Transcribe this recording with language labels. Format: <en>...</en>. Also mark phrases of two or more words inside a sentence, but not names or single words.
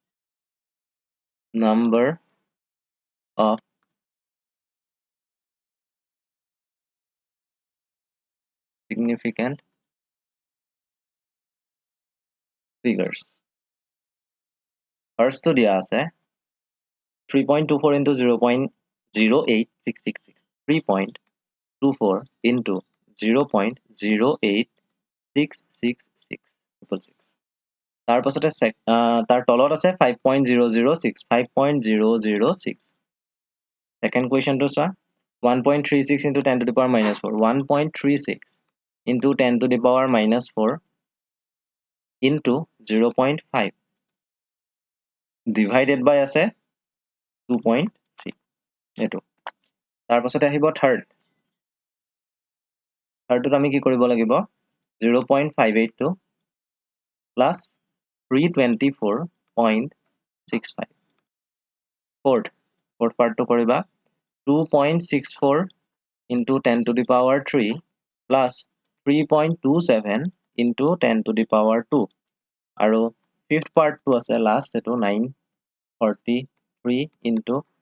<en>Number of significant figures. First</en> <as>টো দিয়া আছে</as> <en>3.24 into 0.08666. 3.24 into 0.08666.</en> <as>তাৰ পাছতে তাৰ তলত আছে</as> <en>5.006 5.006 second question to চোৱা 1.36 into 10 to the power minus 4 1.36 into 10 to the power minus 4 into 0.5 divided by আছে 2.6</en> <as>এটো তাৰ পাছতে আহিব</as> <en>third</en> <as>টো আমি কি কৰিব লাগিব</as> <en>0.582 plus 324.65 fourth part</en> <as>টো কৰিবা</as> <en>2.64 into 10 to the power 3 plus 3.27 into 10 to the power 2 aro fifth part</en> <as>টো আছে</as> <en>last eto 943 into</en>